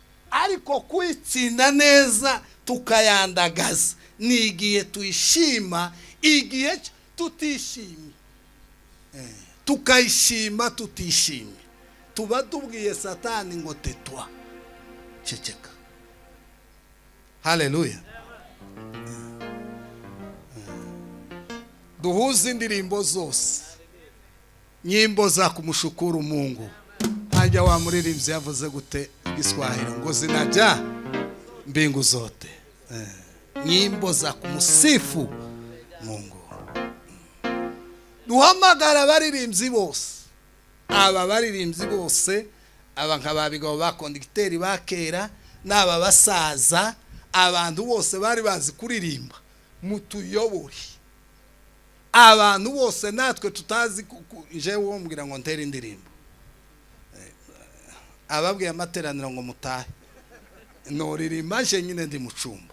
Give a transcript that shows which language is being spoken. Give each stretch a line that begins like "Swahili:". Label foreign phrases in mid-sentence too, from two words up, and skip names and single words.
Rundi: Ariko kwitsinda neza tukayandagaza ni igihe twishima, igihe tutishimye, tukayishima tutishimye, tuba tubwiye Satani ngo tetwa, ceceka. Haleluya. Duhuze indirimbo zose,
Swahili: nyimbo za kumshukuru Mungu.
Rundi: Hajya wa muririmbyi yavuze gute Kiswahili ngo
Swahili: zinaja mbingu zote, nyimbo za kumsifu Mungu.
Rundi: Duhamagara baririmbyi bose, aba baririmbyi bose, aba nk'ababigabo ba conducteur bakera n'aba basaza, abantu bose bari bazi kuririmba, mutuyobore. Abantu bose natwe tutazi je wo mbwira ngo ntere indirimbo, ababwiye amateraniro ngo mutahe noririmba je nyine ndi mucumba.